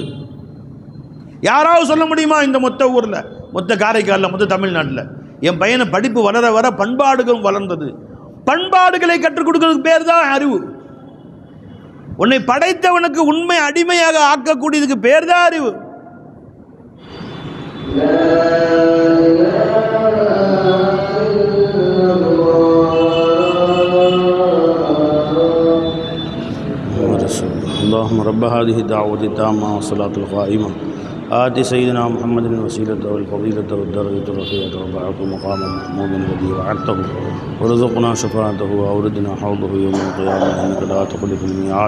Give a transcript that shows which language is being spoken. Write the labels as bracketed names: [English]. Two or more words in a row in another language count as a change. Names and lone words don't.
[Tamil] யாராவது சொல்ல முடியுமா? இந்த மொத்த ஊரில், மொத்த காரைக்காலில், மொத்த தமிழ்நாட்டில் என் பையனை படிப்பு வளர வர பண்பாடுகளும் வளர்ந்தது. பண்பாடுகளை கற்றுக் கொடுக்கிறதுக்கு பேர் தான் அறிவு. உன்னை படைத்தவனுக்கு உண்மை அடிமையாக ஆக்கக்கூடியதுக்கு பேர் தான் அறிவு. [Arabic] اللهم رب هذه الدعوة التامة والصلاة القائمة آت سيدنا محمد الوسيلة والفضيلة والدرجة الرفيعة وبعثه مقاما محمودا الذي وعدته ورزقنا شفاعته وأوردنا حوضه يوم القيامة إنك لا تخلف الميعاد.